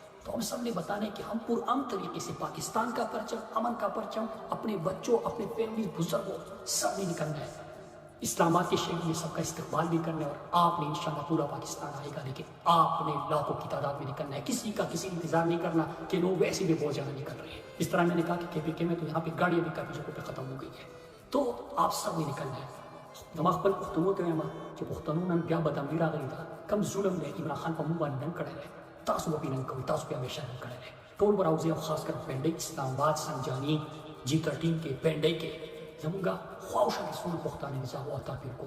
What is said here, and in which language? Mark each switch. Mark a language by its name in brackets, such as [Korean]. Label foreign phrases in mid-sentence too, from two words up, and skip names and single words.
[Urdu] تو ہم سب نے بتانا ہے کہ ہم پرامن طریقے سے پاکستان کا پرچم، امن کا پرچم، اپنے بچوں، اپنے فیملی، بزرگوں سب نے نکلنا ہے، اسلام آباد کے شہر میں سب کا استقبال بھی کرنا ہے، اور آپ نے انشاءاللہ پورا پاکستان آئے گا، لیکن آپ نے لاکھوں کی تعداد میں نکلنا ہے، کسی کا کسی انتظار نہیں کرنا کہ لوگ ویسے بھی بہت زیادہ نکل رہے ہیں۔ اس طرح میں نے کہا کہ KPK میں تو یہاں پہ گاڑیاں بھی کافی جگہوں پہ ختم ہو گئی ہے، تو آپ سب نے نکلنا ہے۔ [Pashto] نما خپل پښتنو ته وایم چې پښتنو نن بیا بدامني راغلې ده، کم ظلم دی عمران خان په موږ باندې نن کړی دی، تاسو به نن کوئ، تاسو به همیشه نن کړی دی، ټول به راوځئ، او [Urdu] خاص کر [Pashto] پنډۍ، اسلام آباد، سنجاني، G13 کې، پنډۍ کې زموږ خواوشا ټول پښتانه دي، زه ورته پیر کوم،